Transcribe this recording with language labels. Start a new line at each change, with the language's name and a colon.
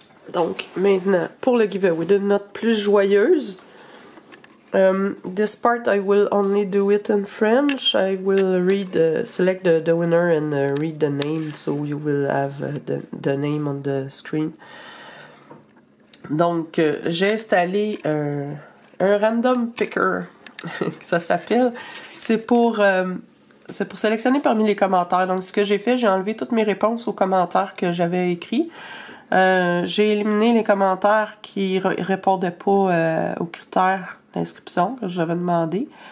French: Donc maintenant pour le giveaway, de note plus joyeuse.
English: This part I will only do it in French. I will select the winner and read the name, so you will have the name on the screen.
French: Donc j'ai installé un random picker, ça s'appelle. C'est pour sélectionner parmi les commentaires. Donc ce que j'ai fait, j'ai enlevé toutes mes réponses aux commentaires que j'avais écrits. J'ai éliminé les commentaires qui répondaient pas aux critères d'inscription que j'avais demandé.